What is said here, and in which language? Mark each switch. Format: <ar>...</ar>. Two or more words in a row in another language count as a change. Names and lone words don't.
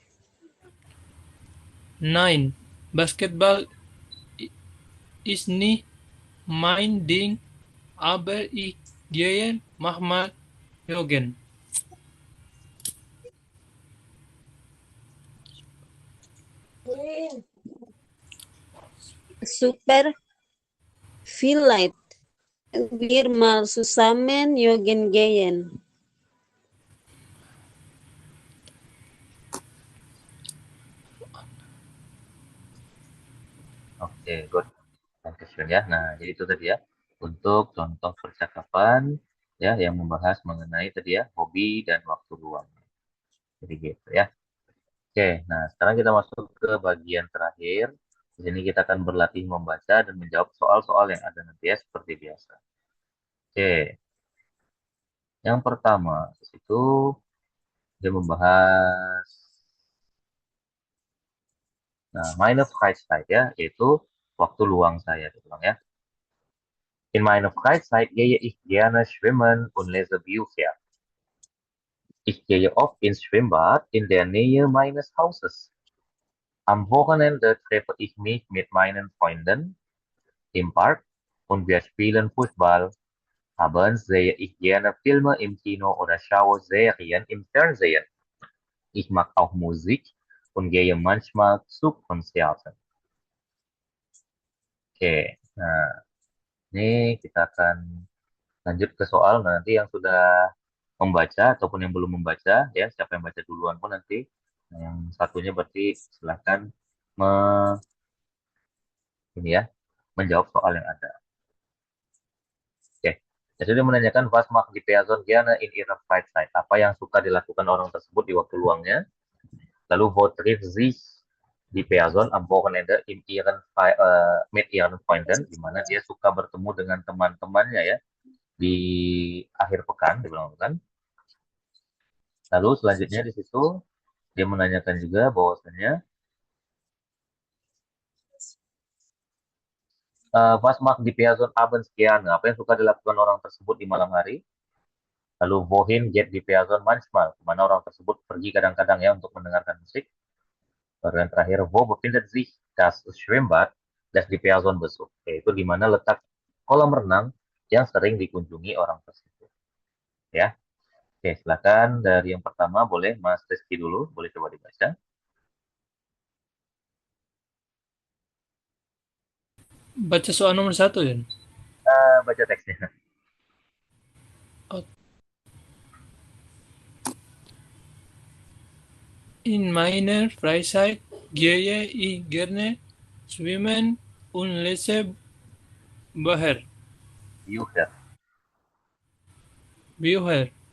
<de>Nein, Basketball ist nicht mein Ding, aber ich gehe manchmal joggen. Super, vielleicht wir mal zusammen joggen gehen.</de> <id>Oke, good. Dankeschön ya. Nah, jadi itu tadi ya untuk contoh percakapan ya yang membahas mengenai tadi ya hobi dan waktu luang. Jadi gitu ya. Oke, nah sekarang kita masuk ke bagian terakhir. Di sini kita akan berlatih membaca dan menjawab soal-soal yang ada nanti ya seperti biasa. Oke, yang pertama di situ dia membahas</id> <de>meine Freizeit</de> <id>ya, yaitu waktu luang saya gitu Bang ya.</id> <de>In meiner Freizeit gehe ich gerne schwimmen und lese Bücher. Ich gehe oft ins Schwimmbad in der Nähe meines Hauses. Am Wochenende treffe ich mich mit meinen Freunden im Park und wir spielen Fußball. Abends sehe ich gerne Filme im Kino oder schaue Serien im Fernsehen. Ich mag auch Musik und gehe manchmal zu Konzerten.</de> <id>Oke, nah ini kita akan lanjut ke soal nanti yang sudah membaca ataupun yang belum membaca ya, siapa yang baca duluan pun nanti. Nah, yang satunya berarti silahkan ini ya, menjawab soal yang ada.</id> <de>Oke.</de> <id>Jadi dia menanyakan</id> <de>was macht die Person gerne in ihrer Freizeit?</de> <id>Apa yang suka dilakukan orang tersebut di waktu luangnya?</id> <de>Lalu wo trifft sich die Person am Wochenende mit ihren Freunden,</de> <id>di mana dia suka bertemu dengan teman-temannya ya di akhir pekan, dibilang kan. Lalu selanjutnya di situ dia menanyakan juga bahwasanya</id> <de>was macht die Person abends gerne?</de> <id>Apa yang suka dilakukan orang tersebut di malam hari?</id> <de>Lalu wohin geht die Person manchmal?</de> <id>Kemana orang tersebut pergi kadang-kadang ya untuk mendengarkan musik? Baru yang terakhir,</id> <de>wo befindet sich das Schwimmbad das die Person besucht?</de> <id>Yaitu di mana letak kolam renang yang sering dikunjungi orang tersebut. Ya, oke, silakan dari yang pertama boleh Mas Rizky dulu, boleh coba dibaca. Baca soal nomor 1 ya. Baca teksnya.</id> <de>In meiner Freizeit gehe ich gerne schwimmen und lese Bücher. Bücher.</de>